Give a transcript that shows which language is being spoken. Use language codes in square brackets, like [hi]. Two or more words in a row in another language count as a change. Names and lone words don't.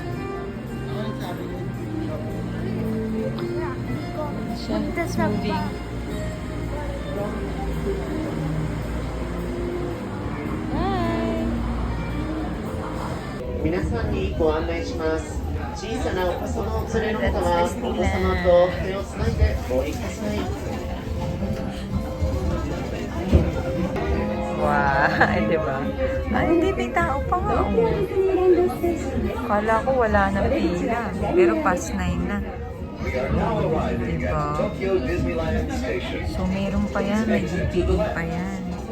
[tl] siya. [en] It's moving. [ja] 皆さんにご案内します。小さなお子様をお連れの方は、お子様と手をつないでお降りください。 [tl] Wow, di ba? Ah, hindi, may tao pa nga. Oh. Kala ko wala na pila. Pero past 9 na. Diba? So, meron pa yan. May DPE pa yan.